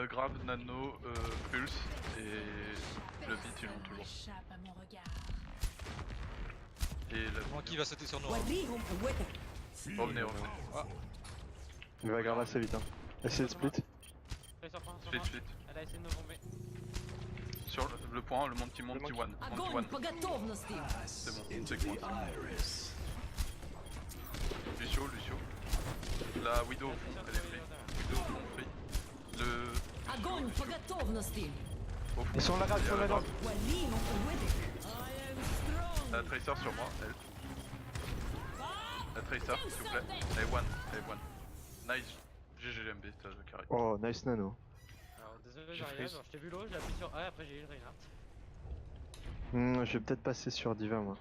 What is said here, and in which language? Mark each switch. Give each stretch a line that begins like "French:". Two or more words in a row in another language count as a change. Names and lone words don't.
French: Grave, Nano, Pulse et le beat ils l'ont toujours. échappe à mon regard. Et la... Monkey va sauter sur nous. hein.
Arabic: وريهم قوتك.
French: Revenez. Il va grave assez vite, hein. Essayez de split. Fais sur point, sur Split, point. split. Elle a essayé de nous bomber. Sur le point, le Monty one.
Russian: огонь по готовности.
French: C'est bon, c'est bon. Lucio. La Widow au fond, elle est free. Widow au fond, free. Le...
Russian: огонь по готовности.
French: Au fond, Ils sont la grave, il y a ils sont la grave.
Arabic: وريهم قوتك.
English: I am strong.
French: La Tracer sur moi, elle. La Tracer, s'il vous plaît. Elle est one. Nice. GGMB, t'as carré. Oh, nice nano. Alors désolé J'ai j'arrive, freeze. je t'ai vu l'eau, j'ai appuyé sur A, après j'ai eu le Reinhardt. Je vais peut-être passer sur Diva, moi.